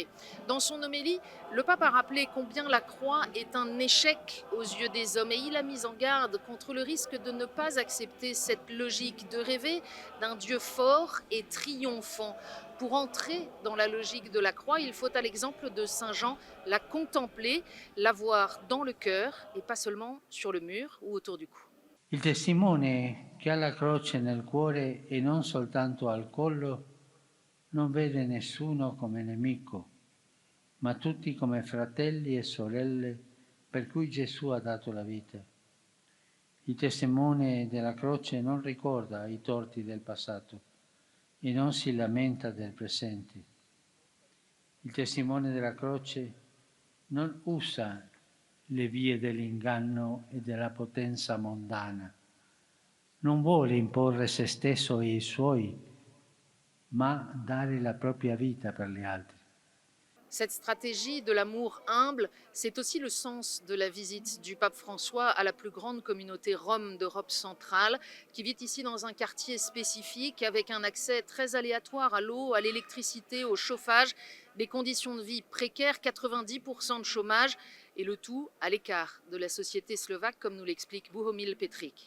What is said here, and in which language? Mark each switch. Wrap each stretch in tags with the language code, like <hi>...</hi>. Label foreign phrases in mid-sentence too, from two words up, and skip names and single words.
<fr>Dans son homélie, le pape a rappelé combien la croix est un échec aux yeux des hommes et il a mis en garde contre le risque de ne pas accepter cette logique de rêver d'un Dieu fort et triomphant. Pour entrer dans la logique de la croix, il faut, à l'exemple de Saint Jean, la contempler, la voir dans le cœur et pas seulement sur le mur ou autour du cou.</fr> <it>Il testimone che ha la croce nel cuore e non soltanto al collo non vede nessuno come nemico, ma tutti come fratelli e sorelle per cui Gesù ha dato la vita. Il testimone della croce non ricorda i torti del passato e non si lamenta del presente. Il testimone della croce non usa le vie dell'inganno e della potenza mondana. Non vuole imporre se stesso e i suoi, ma dare la propria vita per gli altri.</it> <fr>Cette stratégie de l'amour humble, c'est aussi le sens de la visite du pape François à la plus grande communauté rome d'Europe centrale, qui vit ici dans un quartier spécifique avec un accès très aléatoire à l'eau, à l'électricité, au chauffage, des conditions de vie précaires, 90% de chômage, et le tout à l'écart de la société slovaque, comme nous l'explique Bohumil Petrik.</fr>